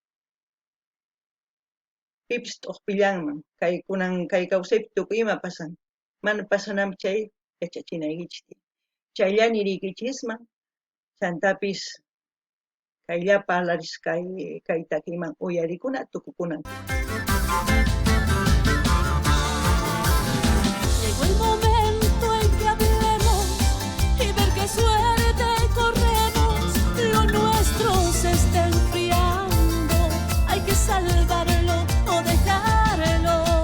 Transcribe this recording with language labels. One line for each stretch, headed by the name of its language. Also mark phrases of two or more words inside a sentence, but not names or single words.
Quechua: Pipis t'uqpillanman, kay kawsaypi tukuy ima pasan, mana pasananpaq chay yachachinaykichis tiyan. Chayllani riykichisman, chantapis kaylla parlarisqa kay takiman uyarikuna tukukunan.
Spanish: Llegó el momento en que hablemos y ver qué suerte corremos. Lo nuestro se está enfriando, hay que salvarlo o dejarlo.